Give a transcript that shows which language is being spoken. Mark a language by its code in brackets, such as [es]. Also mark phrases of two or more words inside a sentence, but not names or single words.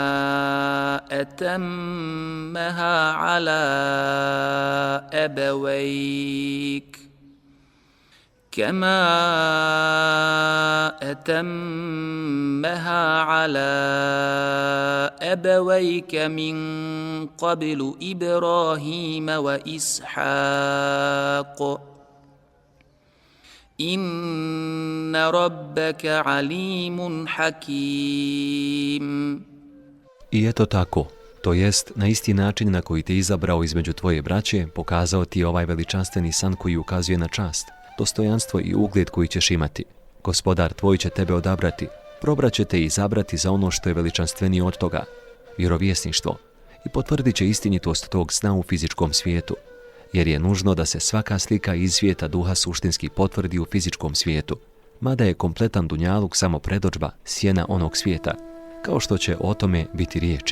[ar] أتمها على أبويك من قبل إبراهيم وإسحاق إن ربك عليم حكيم. [bs] I eto tako, to jest na isti način na koji te izabrao između tvoje braće, pokazao ti ovaj veličanstveni san koji ukazuje na čast, dostojanstvo i ugled koji ćeš imati. Gospodar tvoj će tebe odabrati, probraće te i izabrati za ono što je veličanstvenije od toga, vjerovjesništvo, i potvrdit će istinitost tog sna u fizičkom svijetu, jer je nužno da se svaka slika iz svijeta duha suštinski potvrdi u fizičkom svijetu, mada je kompletan dunjaluk samo predodžba, sjena onog svijeta, kao što će o tome biti riječi.